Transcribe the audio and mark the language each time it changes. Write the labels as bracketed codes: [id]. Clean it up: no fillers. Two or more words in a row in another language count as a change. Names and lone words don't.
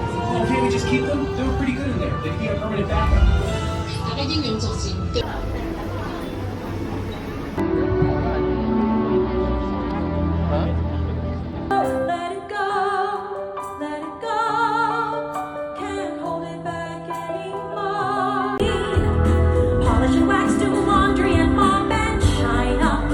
[en] Well, can't we just keep them? They were pretty good in there. They'd be a permanent backup. [yue] 大家英勇作戰。 [en] Let it go, let it go. Can't hold it back anymore. Polish and wax, do laundry and mop and shine up.